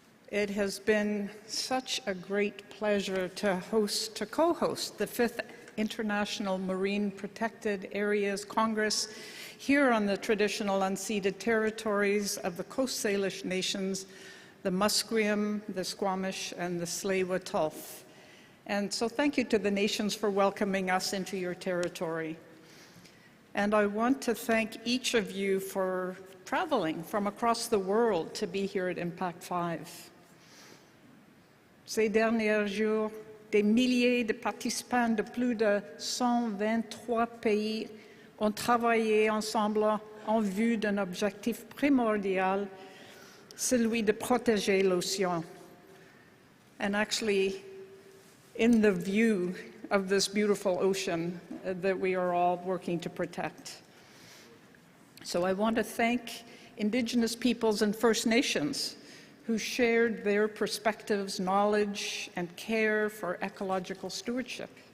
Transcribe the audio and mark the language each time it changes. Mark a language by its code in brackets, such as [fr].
[en] It has been such a great pleasure to co-host the 5th International Marine Protected Areas Congress here on the traditional unceded territories of the Coast Salish nations, the Musqueam, the Squamish, and the Tsleil Waututh. And so thank you to the nations for welcoming us into your territory. And I want to thank each of you for traveling from across the world to be here at IMPAC5. [fr] Ces derniers jours, des milliers de participants de plus de 123 pays ont travaillé ensemble en vue d'un objectif primordial, celui de protéger l'océan. [en] And actually, in the view of this beautiful ocean that we are all working to protect. So I want to thank Indigenous peoples and First Nations who shared their perspectives, knowledge, and care for ecological stewardship.